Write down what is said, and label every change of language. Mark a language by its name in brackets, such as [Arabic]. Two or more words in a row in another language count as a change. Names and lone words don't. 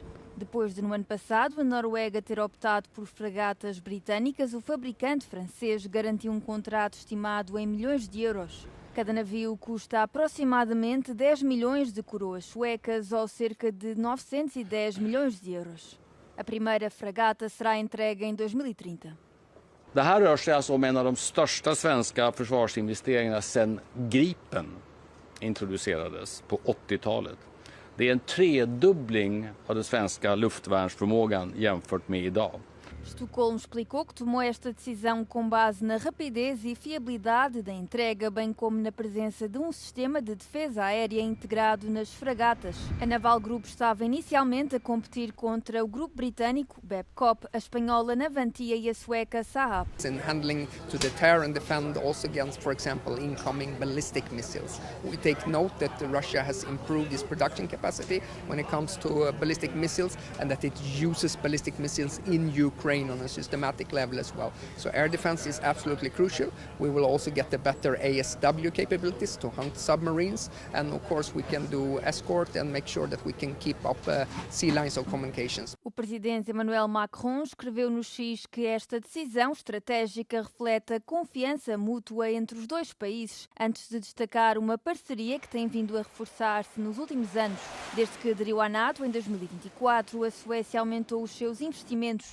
[Portuguese] Depois de, no ano passado, a Noruega ter optado por fragatas britânicas, o fabricante francês garantiu um contrato estimado em milhões de euros. Cada navio custa aproximadamente 10 milhões de coroas suecas ou cerca de 910 milhões de euros. A primeira fragata será entregue em 2030. [Swedish] Det här rör sig alltså om en av de största svenska försvarsinvesteringarna sedan Gripen introducerades på 80-talet. Det är en tredubbling av den svenska luftvärnsförmågan jämfört med idag. [Portuguese] Estocolmo explicou que tomou esta decisão com base na rapidez e fiabilidade da entrega, bem como na presença de um sistema de defesa aérea integrado nas fragatas. A Naval Group estava inicialmente a competir contra o grupo britânico Babcock, a espanhola Navantia e a sueca Saab. [English] In handling to deter and defend also against, for example, incoming ballistic missiles. We take note that Russia has improved its production capacity when it comes to ballistic missiles and that it uses ballistic missiles in Ukraine on a systematic level as well. So air defense is absolutely crucial. We will also get the better ASW capabilities to hunt submarines, and of course we can do escort and make sure that we can keep up sea lines of communications. [Portuguese] O presidente Emmanuel Macron escreveu no X que esta decisão estratégica reflete a confiança mútua entre os dois países, antes de destacar uma parceria que tem vindo a reforçar-se nos últimos anos. Desde que aderiu à NATO em 2024, a Suécia aumentou os seus investimentos.